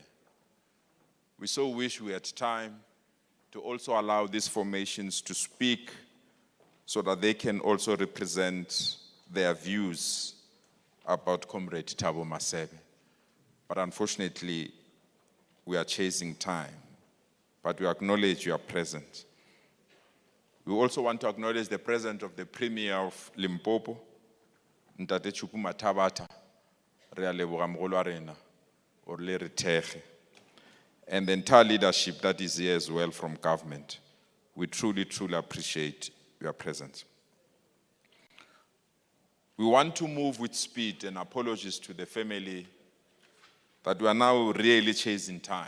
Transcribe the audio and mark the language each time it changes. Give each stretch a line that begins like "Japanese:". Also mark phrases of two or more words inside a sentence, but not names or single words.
English: We so wish we had time to also allow these formations to speak so that they can also represent their views about Comrade Thabo Masebe. But unfortunately, we are chasing time, but we acknowledge you are present. We also want to acknowledge the presence of the Premier of Limpopo, Ntate Chukuma Tabata,
Northern Sotho: re a leboga mogolo wa rena,
English: or
Northern Sotho: le re thege,
English: and the entire leadership that is here as well from government. We truly, truly appreciate your presence. We want to move with speed, and apologies to the family that we are now really chasing time.